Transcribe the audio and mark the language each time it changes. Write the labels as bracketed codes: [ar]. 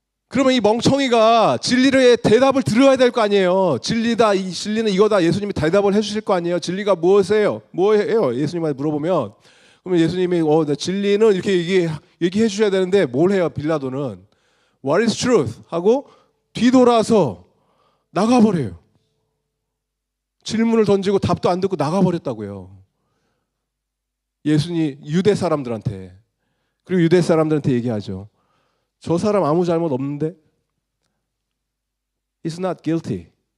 [ko] 그러면 이 멍청이가 진리의 대답을 들어야 될 거 아니에요. 진리다, 이 진리는 이거다. 예수님이 대답을 해주실 거 아니에요. 진리가 무엇이에요? 뭐예요? 예수님한테 물어보면 그러면 예수님이 진리는 이렇게 얘기해 주셔야 되는데 뭘 해요? [en] 빌라도는 What is truth? [ko] 하고 뒤돌아서 나가버려요. 질문을 던지고 답도 안 듣고 나가버렸다고요. 예수님 유대 사람들한테. 그리고 유대 사람들한테 얘기하죠. 저 사람 아무 잘못 없는데 [en] He's not guilty.